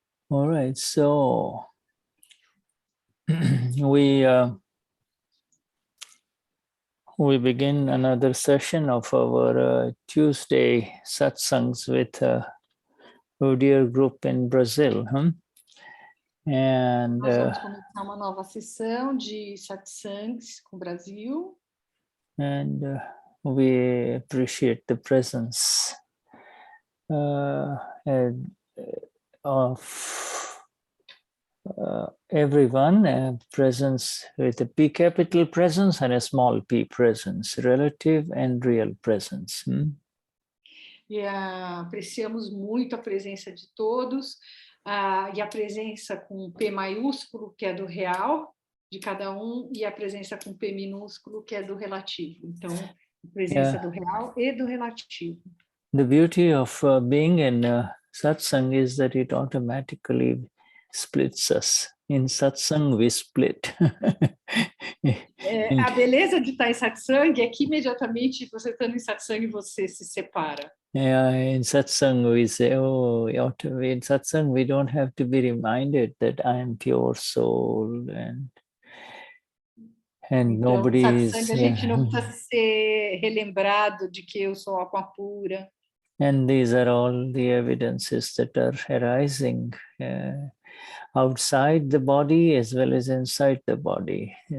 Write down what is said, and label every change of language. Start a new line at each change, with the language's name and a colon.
English: All right, so we begin another session of our Tuesday satsangs with our dear group in Brazil. And
Portuguese: nós vamos começar uma nova sessão de satsangs com o Brasil.
English: And we appreciate the presence of everyone, presence with a P capital presence and a small p presence, relative and real presence.
Portuguese: E apreciamos muito a presença de todos, e a presença com P maiúsculo, que é do real, de cada um, e a presença com P minúsculo, que é do relativo. Então, a presença do real e do relativo.
English: The beauty of being in satsang is that it automatically splits us. In satsang, we split.
Portuguese: A beleza de estar em satsang é que imediatamente você estando em satsang você se separa.
English: Yeah, in satsang we say, in satsang we don't have to be reminded that I am pure soul and
Portuguese: então,
English: nobody
Portuguese: satsang, a gente não precisa ser relembrado de que eu sou alma pura.
English: And these are all the evidences that are arising outside the body as well as inside the body.